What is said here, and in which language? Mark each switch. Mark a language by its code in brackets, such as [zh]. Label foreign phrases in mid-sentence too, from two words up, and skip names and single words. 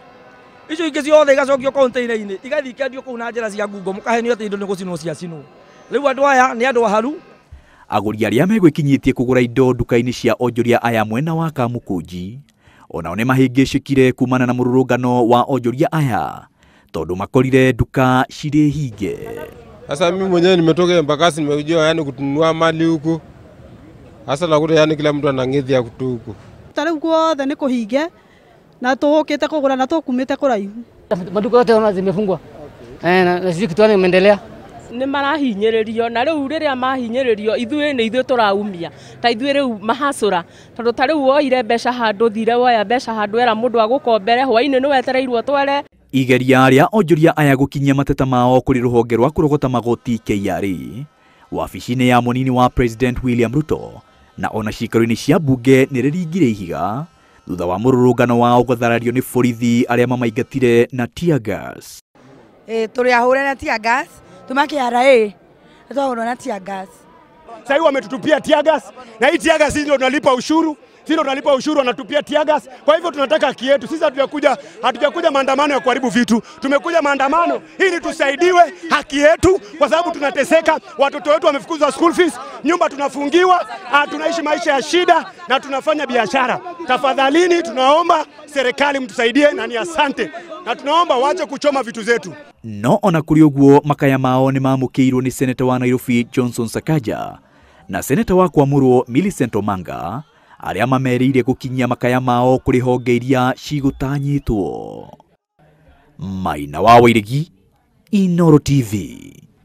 [ki] Icio ingĩ ciothe igacokio container-inĩ igathiĩ ikendio kũu na njĩra cia ngungo mũkahenio atĩ indo nĩ gũcinwo ciacinwo. Rĩu andũ aya nĩ andũ aharu. Agũri arĩa megwĩkinyĩtie kũgũra indo nduka-inĩ cia onjoria aya mwena wa Kamũkũnji onao nĩ mahĩngĩcĩkire kumana na mũrũrũngano wa onjoria aya tondũ makorire nduka cirĩ hinge. [sw] Sasa mimi mwenyewe nimetoka Embakasi nimekuja yani kutunua mali huko. Sasa nakuta yani kila mtu anang'ethia kutu huko. [ki] Tarĩu guothe nĩ kũhinge na tũũkĩte kũgũra na tũkumĩte kũraihu. [sw] Maduka yote ona zimefungwa. Na sisi kitu imeendelea. [ki] Nĩ marahinyĩrĩrio na rĩu rĩrĩa mahinyĩrĩrio ithuĩ nĩ ithuĩ tũraumia. Ta ithuĩ rĩu mahacũra. Tondũ ta rĩu woire mbeca handũ thire woya mbeca handũ era mũndũ agũkombere hwainĩ nĩ wetereirwo twere. Igeria rĩa onjoria aya gũkinyia mateta mao kũrĩ rũhonge rwa kũrogota magoti KRA, wabici-inĩ ya mũnini wa President William Ruto na ona ciikaro-inĩ cia mbunge nĩ rĩringire ihiga thutha wa mũrũrũngano wao gũtharario nĩ borithi arĩa mamaingatire na [en] tear gas. [ki] Tũrĩ ahũre na [en] tear gas, [ki] tumakĩara tũhũrwo na [en] tear gas. [sw] Sasa hivi wametutupia [en] tear gas [sw] na hii [en] tear gas [sw] ndio tunalipa ushuru. Sisi tunalipa ushuru wanatupia tear gas. Kwa hivyo tunataka haki yetu. Sisi hatujakuja maandamano ya kuharibu vitu. Tumekuja maandamano ili tusaidiwe haki yetu kwa sababu tunateseka. Watoto wetu wamefukuzwa [en] school fees, [sw] nyumba tunafungiwa, tunaishi maisha ya shida na tunafanya biashara. Tafadhalini tunaomba serikali mtusaidie na ni asante. Na tunaomba waache kuchoma vitu zetu. [ki] No ona kũrĩ ũguo makaya mao nĩ mamũkĩirwo nĩ seneta wa Nairobi Johnson Sakaja na seneta wa Kwamũrwo Millicent Omanga arĩa mamerĩire gũkinyia makaya mao kũrĩ honge iria cigũtanyĩtwo. Maina wa Wairigi, Inooro TV.